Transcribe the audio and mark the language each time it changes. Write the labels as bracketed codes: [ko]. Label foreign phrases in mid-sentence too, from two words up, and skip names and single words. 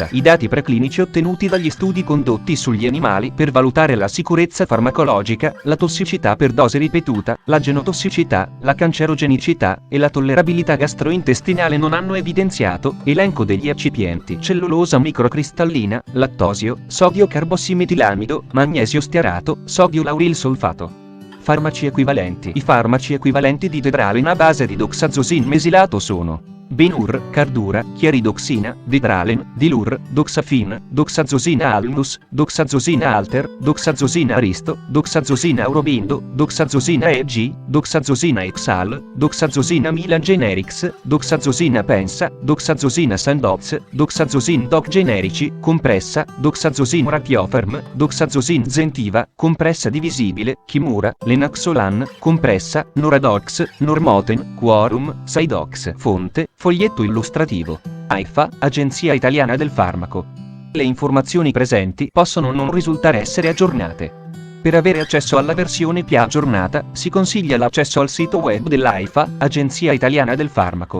[it] I dati preclinici ottenuti dagli studi condotti sugli animali per valutare la sicurezza farmacologica, la tossicità per dose ripetuta, la genotossicità, la cancerogenicità e la tollerabilità gastrointestinale non hanno evidenziato elenco degli eccipienti: cellulosa microcristallina, lattosio, sodio carbossimetilamido, magnesio stearato, sodio lauril solfato. Farmaci equivalenti. I farmaci equivalenti di Dedralen a base di doxazosin mesilato sono Benur, Cardura, Chiaridoxina, Dedralen, Dilur, Doxafin, Doxazosina Alnus, Doxazosina Alter, Doxazosina Aristo, Doxazosina Aurobindo, Doxazosina EG, Doxazosina Exal, Doxazosina Milan Generics, Doxazosina Pensa, Doxazosina Sandoz, Doxazosina Doc Generici, compressa, Doxazosina Ratiofarm, Doxazosina Zentiva, compressa divisibile, Kimura, Lenaxolan, compressa, Noradox, Normoten, Quorum, Sidox. Fonte, foglietto illustrativo. AIFA, Agenzia Italiana del Farmaco. Le informazioni presenti possono non risultare essere aggiornate. Per avere accesso alla versione più aggiornata, si consiglia l'accesso al sito web dell'AIFA, Agenzia Italiana del Farmaco.